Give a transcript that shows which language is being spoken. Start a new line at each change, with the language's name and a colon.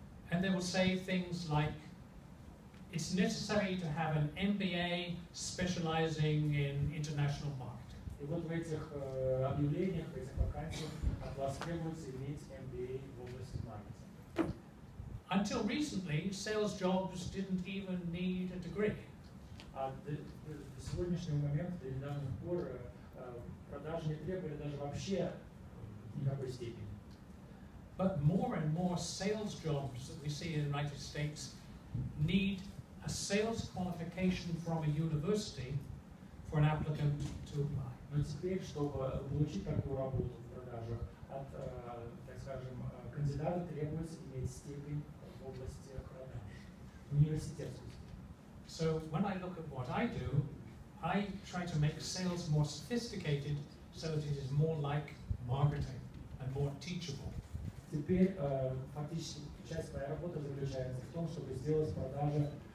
English: And they will say things like, it's necessary to have an MBA specializing in international marketing.
Russian: И вот в этих объявлениях, в этих вакансиях от вас требуется иметь MBA в области маркетинга.
English: Until recently, sales jobs didn't even need a degree.
Russian: А до сегодняшнего момента, до недавних пор, продажи не требовали даже вообще никакой степени.
English: But more and more sales jobs that we see in the United States need a sales qualification from a university for an applicant to apply.
Russian: Но теперь, чтобы получить такую работу в продажах, от, так скажем, кандидата требуется иметь степень в области продаж, университетскую степень.
English: So when I look at what I do, I try to make sales more sophisticated so that it is more like marketing and more teachable.
Russian: Теперь фактически часть моей работы заключается в том, чтобы сделать продажи